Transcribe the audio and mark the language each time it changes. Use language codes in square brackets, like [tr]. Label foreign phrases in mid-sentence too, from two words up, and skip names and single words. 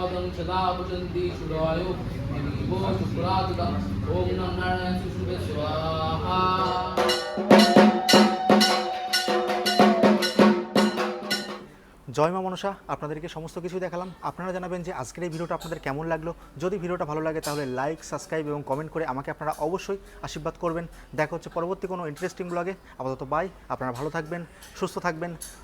[sa] सदा भजन्ति सुरायो दिवो शुक्रादुदा ओम नमो नारायण सुषुभे स्वाहा। [bn] জয় মা মনসা, আপনাদেরকে সমস্ত কিছু দেখালাম। আপনারা জানাবেন যে আজকের এই ভিডিওটা আপনাদের কেমন লাগলো। যদি ভিডিওটা ভালো লাগে তাহলে লাইক, সাবস্ক্রাইব এবং কমেন্ট করে আমাকে আপনারা অবশ্যই আশীর্বাদ করবেন। দেখা হচ্ছে পরবর্তী কোনো ইন্টারেস্টিং ব্লগে। আপাতত বাই, আপনারা ভালো থাকবেন, সুস্থ থাকবেন।